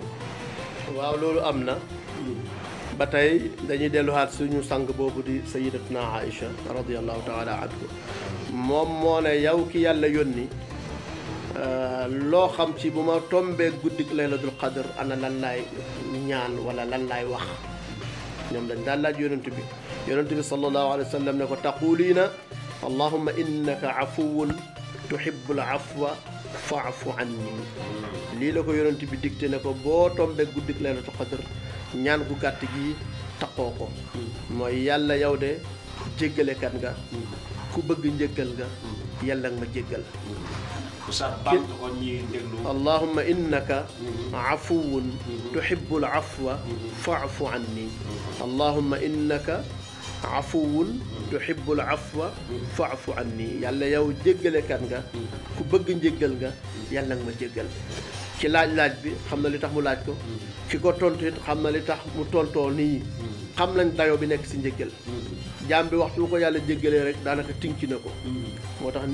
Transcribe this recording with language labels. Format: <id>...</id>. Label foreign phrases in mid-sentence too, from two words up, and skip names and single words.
<wo>waaw loolu am na ba tey dañuy delluwaat suñu sang boobu di sayyidatuna Aïcha</wo> <ar>رضي الله تعالى عنه</ar> <wo>moom moo ne yow ki yàlla yónni loo xam ci bu ma tombee guddik</wo> <ar>ليلة القدر</ar> <wo>ana lan laay ñaan wala lan laay wax ñoom dañ daan laaj yonent bi</wo> <ar>صلى الله عليه وسلم</ar> <wo>ne ko</wo> <ar>تقولين اللهم إنك عفو تحب العفو فاعف عني</ar> <wo>lii la ko yonent bi dicté ne ko boo tombee guddik</wo> <ar>ليلة القدر</ar> <wo>ñaan gu gàtt gi taqoo ko mooy yàlla yow de jéggalekat nga ku bëgg njëggal nga yàlla nga ma jéggal</wo> <ar>اللهم إنك عفو تحب العفو فاعف عني اللهم إنك عفو تحب العفو فاعف عني</ar> <wo>yàlla yow jéggalekat nga ku bëgg njéggal nga yàlla nga ma jéggal ci laaj bi xam na li tax mu laaj ko ki ko tontu it xam na li tax mu tontoo nii xam nañ dayoo bi nekk si njéggal jaam bi waxtu bu ko yàlla jéggalee rek daanaka tinki na ko moo tax</wo>